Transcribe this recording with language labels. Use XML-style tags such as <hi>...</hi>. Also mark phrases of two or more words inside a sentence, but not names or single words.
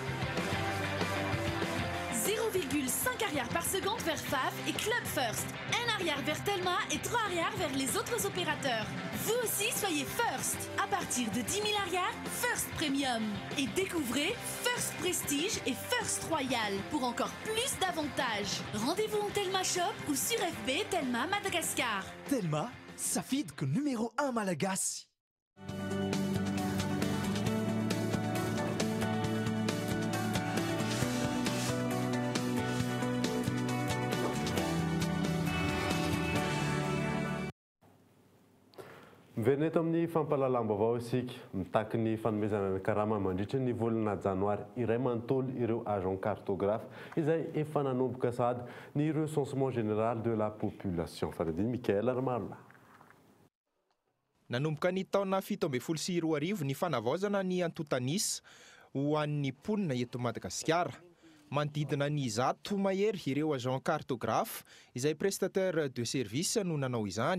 <fr>0,5 arrière par seconde vers FAF et Club First. 1 arrière vers Telma et 3 arrière vers les autres opérateurs. Vous aussi, soyez First. À partir de 10 000 arrières, First Premium. Et découvrez First Prestige et First Royal pour encore plus d'avantages. Rendez-vous en Telma Shop ou sur FB Telma Madagascar. Telma, Safid numéro 1 Malagasy.</fr> <mg>Miverina eto amin'ny fampahalalam-baovao isika mitaky ny fanomezana ny karama mandritra ny volana janoary iray manontolo ireo</mg> <fr>agent cartographe</fr> <mg>izay efa nanomboka sady ny</mg> <fr>recensement général de la population.</fr> <mg>Faradiny Mikael Armarla. Nanomboka ny taona 17 ny fanavaozana ny antotanisy ho an'ny mponina eto Madagasikara. Manodidina ny 100 mahery ireo</mg> <fr>agent cartographe</fr> <mg>izay</mg> <fr>prestataire de service</fr> <mg>no nanao izany.</mg>